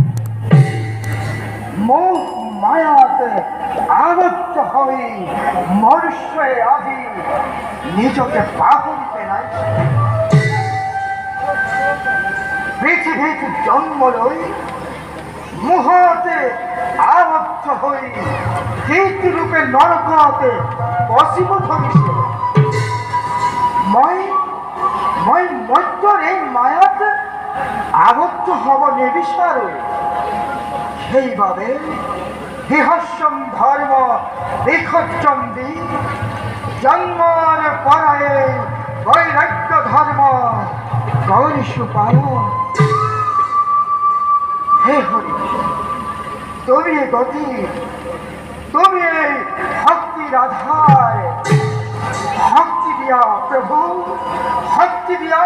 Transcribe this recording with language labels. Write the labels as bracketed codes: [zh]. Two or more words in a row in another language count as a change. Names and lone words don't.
[as] মোহ মায়াতে আবদ্ধ হয়ে মনুষ্যে আজি নিজকে পাহরি পেলাই পৃথিবীতে জন্ম লই মোহতে আবদ্ধ হয়ে কীর্তি রূপে নরকতে বসিব ধরিছে। মই মধ্যৰ এই মায়াত আবদ্ধ হব নিবিচাৰো। সেইবাবে বিহস্যম ধৰ্ম বিসৰ্জন দি জন্মৰ পৰাই বৈৰাগ্য ধৰ্ম কৰিছো পালন। হে হৰি, তুমি গতি, তুমি এই ভক্তিৰ আধাৰ। শক্তি দিয়া প্রভু, শক্তি দিয়া।